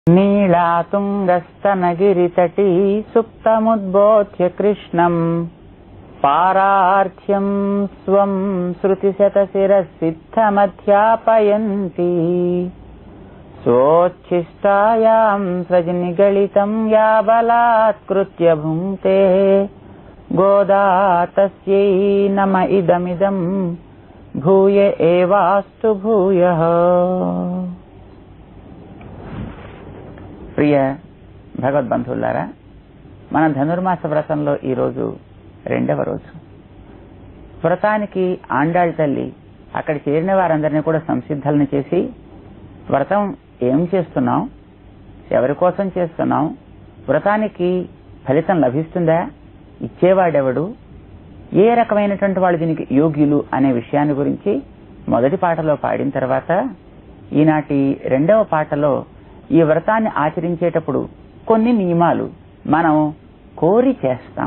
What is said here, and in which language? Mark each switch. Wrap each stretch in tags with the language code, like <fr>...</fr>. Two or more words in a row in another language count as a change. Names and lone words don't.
<sa>नीलातुङ्गस्तनगिरितटी सुप्तमुद्बोध्य कृष्णम् पारार्थ्यं स्वं श्रुतिशतशिरःसिद्धमध्यापयन्ती स्वोच्छिष्टायां सृजनिगलितं या बलात्कृत्य भुङ्क्ते गोदा तस्यै नम इदमिदं भूय एवास्तु भूयः।</sa> <te>ప్రియ భగవద్బంధువులారా, మన ధనుర్మాస వ్రతంలో ఈరోజు రెండవ రోజు. వ్రతానికి ఆండాళ్ తల్లి అక్కడ చేరిన వారందరినీ కూడా సంసిద్ధులను చేసి, వ్రతం ఏం చేస్తున్నాం, ఎవరి కోసం చేస్తున్నాం, వ్రతానికి ఫలితం లభిస్తుందా, ఇచ్చేవాడెవడు, ఏ రకమైనటువంటి వాళ్ళు దీనికి యోగ్యులు అనే విషయాన్ని గురించి మొదటి పాటలో పాడిన తర్వాత, ఈనాటి రెండవ పాటలో ఈ వ్రతాన్ని ఆచరించేటప్పుడు కొన్ని నియమాలు మనం కోరి చేస్తాం.</te>